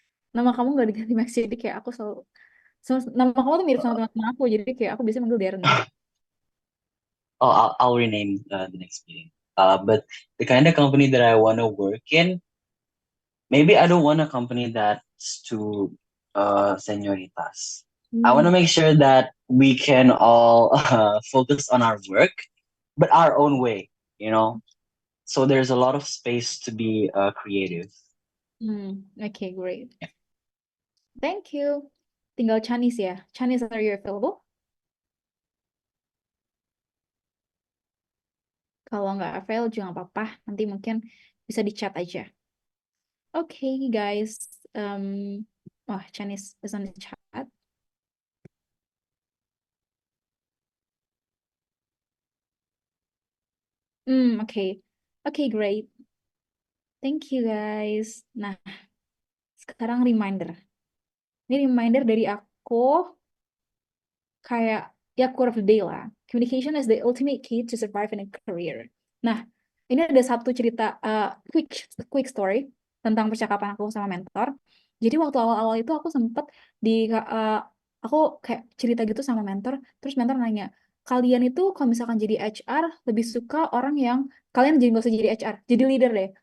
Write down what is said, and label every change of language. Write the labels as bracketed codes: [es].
[id] Nama kamu nggak diganti Max, jadi kayak aku selalu nama kamu tuh mirip sama teman-teman aku, jadi kayak aku biasa manggil Darren. [en] Oh, I'll rename the next meeting. But the kind of company that I want to work in, maybe I don't want a company that's too senioritas. I want to make sure that we can all focus on our work, but our own way, you know? So there's a lot of space to be creative. Okay, great. Thank you. [id] Tinggal Chanis ya. [en] Chanis, are you available? [id] Kalau nggak available juga nggak apa-apa. Nanti mungkin bisa di chat aja. [en] Okay, guys. Wah, Chanis is on the chat. Okay. Okay, great. Thank you, guys. [id] Nah, sekarang reminder. Ini reminder dari aku kayak ya [en] quote of the day [id] lah. [en] Communication is the ultimate key to survive in a career. [id] Nah, ini ada satu cerita quick story tentang percakapan aku sama mentor. Jadi waktu awal-awal itu aku sempet aku kayak cerita gitu sama mentor, terus mentor nanya, kalian itu kalau misalkan jadi HR lebih suka orang yang kalian jadi nggak usah jadi HR, jadi leader deh.